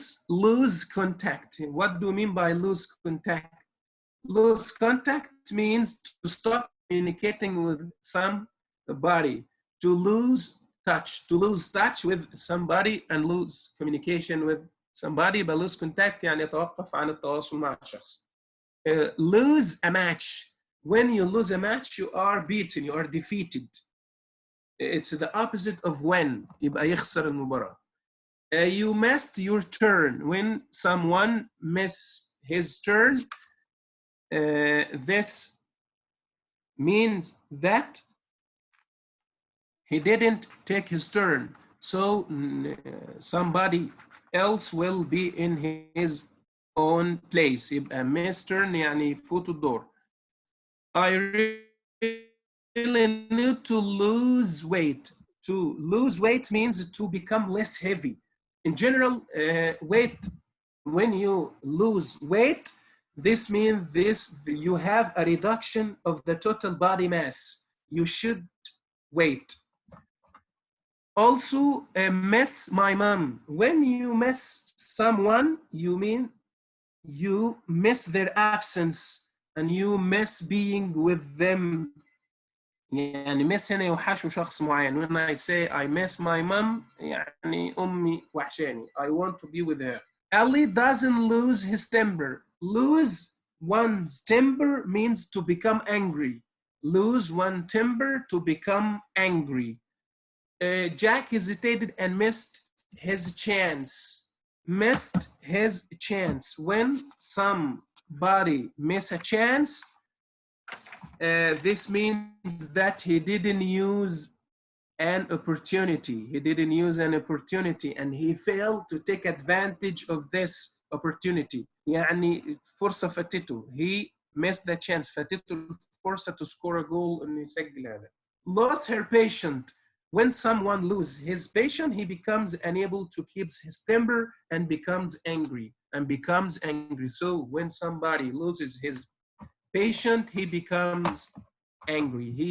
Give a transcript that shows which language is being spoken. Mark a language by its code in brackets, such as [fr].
[en] Lose contact. What do you mean by lose contact? Lose contact means to stop communicating with somebody, to lose touch with somebody and lose communication with somebody. [ar] But lose contact يعني يتوقف عن التواصل مع الشخص. [en] Lose a match. When you lose a match, you are beaten, you are defeated. It's the opposite of when. [ar] يبقى يخسر المباراة. [en] You missed your turn. When someone missed his turn, this means that he didn't take his turn. So somebody else will be in his own place. [ar] يبقى miss turn يعني يفوت الدور. [en] I really need to lose weight. To lose weight means to become less heavy. In general, weight, when you lose weight, this means you have a reduction of the total body mass. You should wait. Also, miss my mom. When you miss someone, you mean you miss their absence and you miss being with them. [ar] يعني miss هنا يوحشوا شخص معين. [en] When I say I miss my mom, [ar] يعني أمي وحشاني. [en] I want to be with her. Ali doesn't lose his temper. Lose one's temper means to become angry. Lose one temper to become angry. Jack hesitated and missed his chance. Missed his chance. When somebody miss a chance, this means that he didn't use an opportunity. He didn't use an opportunity and he failed to take advantage of this opportunity. [ar] يعني فرصة فاتته. [en] He missed the chance. [ar] فاتته الفرصة [en] to score a goal [ar] إنه يسجل هذا. [en] Lost her patient. When someone loses his patience, he becomes unable to keep his temper and becomes angry. So when somebody loses his patient, he becomes angry.